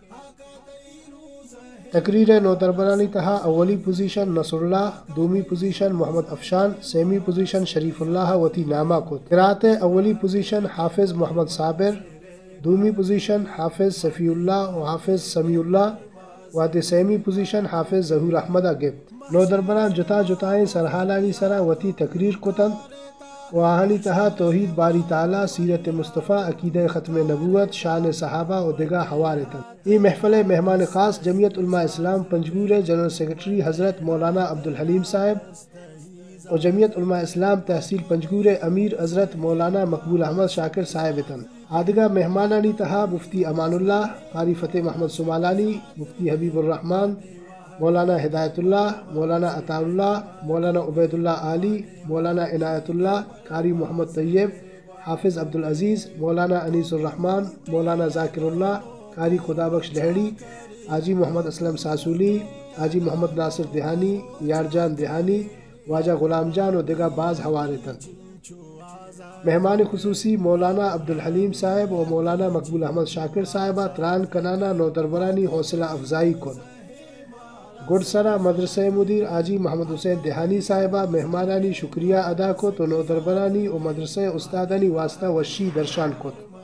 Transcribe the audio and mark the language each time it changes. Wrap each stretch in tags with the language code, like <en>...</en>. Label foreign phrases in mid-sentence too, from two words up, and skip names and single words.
<brh>تقریر نو دربرانی تہا اولی پوزیشن نصر اللہ، دومی پوزیشن محمد افشان، سیمی پوزیشن شریف اللہ وتی نامہ کت قرات اولی پوزیشن حافظ محمد صابر، دومی پوزیشن حافظ صفی اللہ و حافظ سمیع اللہ و سیمی پوزیشن حافظ ظہور احمد گفت نو دربران جتائیں سرحالانی سرا وتی تقریر کتند و آہنی تہا توحید باری تعالی، سیرت مصطفیٰ، عقیدہ ختم نبوت، شان صحابہ و دیگا حوالتن ای محفل مہمان خاص جمعیت علماء اسلام پنجگور جنرل سیکرٹری حضرت مولانا عبدالحلیم صاحب و جمعیت علماء اسلام تحصیل پنجگور امیر حضرت مولانا مقبول احمد شاکر صاحبتن آدگا مہمانانی تہا مفتی امان اللہ، قاری فتح محمد سمالانی، مفتی حبیب الرحمن، مولانا ہدایت اللہ، مولانا عطا اللہ، مولانا عبید اللہ عالی، مولانا عنایت اللہ، قاری محمد طیب، حافظ عبدالعزیز، مولانا انیس الرحمن، مولانا ذاکر اللہ، قاری خدا بخش لہڑی، حاجی محمد اسلم ساسولی، حاجی محمد ناصر دہانی، یارجان دہانی، واجہ غلام جان و دیگا بعض حوالتن مہمان خصوصی مولانا عبدالحلیم صاحب و مولانا مقبول احمد شاکر صاحبہ تران کنانا نو دربرانی حوصلہ افزائی کن گڈ سرا مدرسہ مدیر حاجی محمد حسین دہانی صاحبہ مہمانانی شکریہ ادا کو تو نو دربرانی و مدرسہ استادانی واسطہ وشی درشان کت</brh>